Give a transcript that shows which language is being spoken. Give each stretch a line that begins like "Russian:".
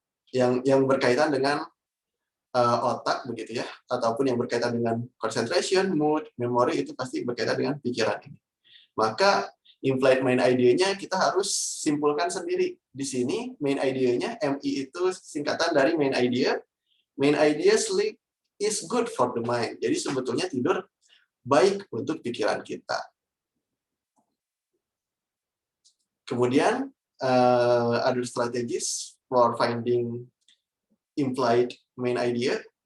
Indonesian: Yang berkaitan dengan otak begitu ya, ataupun yang berkaitan dengan concentration, mood, memory itu pasti berkaitan dengan pikiran ini. Maka implied main idea-nya kita harus simpulkan sendiri. Di sini main idea-nya MI itu singkatan dari main idea.
English: Main idea sleep is good for the mind.
Indonesian: Jadi sebetulnya tidur baik untuk pikiran kita. Kemudian
English: other strategies for finding implied main idea.